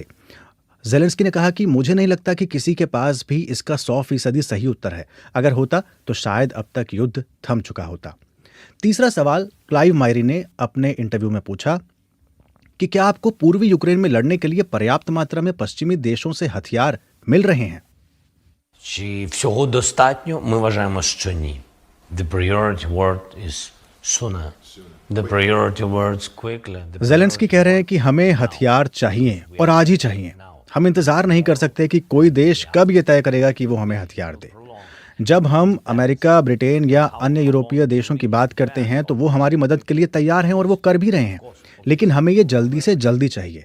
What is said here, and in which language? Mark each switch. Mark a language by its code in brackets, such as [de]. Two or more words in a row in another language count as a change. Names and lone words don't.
[hi] ज़ेलेंस्की ने कहा कि मुझे नहीं लगता कि किसी के पास भी इसका 100% सही उत्तर है। अगर होता तो शायद अब तक युद्ध थम चुका होता। तीसरा सवाल क्लाइव मायरी ने अपने इंटरव्यू में पूछा कि क्या आपको पूर्वी यूक्रेन में लड़ने के लिए पर्याप्त मात्रा में पश्चिमी देशों से हथियार मिल रहे हैं? [uk] Чи всього достатньо? Ми вважаємо, що ні. [en] The priority word is sooner. The priority words quickly. [hi] ज़ेलेंस्की कह रहे हैं कि हमें हथियार चाहिए और आज ही चाहिए। हम इंतजार नहीं कर सकते कि कोई देश कब ये तय करेगा कि वो हमें हथियार दे। जब हम अमेरिका, ब्रिटेन या अन्य यूरोपीय देशों की बात करते हैं तो वो हमारी मदद के लिए तैयार हैं और वो कर भी रहे हैं, लेकिन हमें ये जल्दी से जल्दी चाहिए।